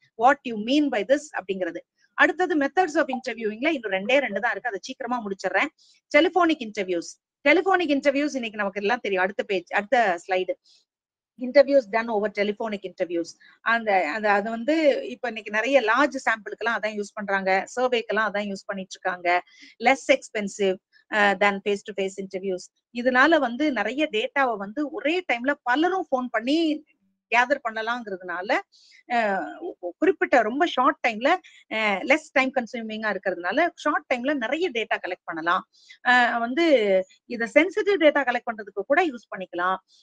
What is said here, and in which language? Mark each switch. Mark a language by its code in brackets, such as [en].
[en] what you mean by this [ta] அப்படிங்கிறது. அடுத்தது methods of இன்டர்வியூவிங்ல இன்னும் 2 தான் இருக்கு. அதை சீக்கிரமா முடிச்சிடுறேன். டெலிபோனிக் இன்டர்வியூஸ் இன்னைக்கு நமக்கு எல்லாம் தெரியும். அடுத்த slide. [en] Interviews done over telephonic interviews. [ta] அது வந்து இப்ப இன்னைக்கு நிறைய லார்ஜ் சாம்பிளுக்கெல்லாம் அதான் யூஸ் பண்றாங்க. சர்வேக்கெல்லாம் அதான் யூஸ் பண்ணிட்டு இருக்காங்க. [en] Less expensive than face to face interviews. [ta] இதனால வந்து நிறைய டேட்டாவை வந்து ஒரே டைம்ல பலரும் போன் பண்ணி கேதர் பண்ணலாங்கிறதுனால குறிப்பிட்ட ரொம்ப ஷார்ட் டைம்ல லெஸ் டைம் கன்சூமிங்கா இருக்கிறதுனால ஷார்ட் டைம்ல நிறைய டேட்டா கலெக்ட் பண்ணலாம். வந்து இத சென்சிட்டிவ் டேட்டா கலெக்ட் பண்றதுக்கு கூட யூஸ் பண்ணிக்கலாம்.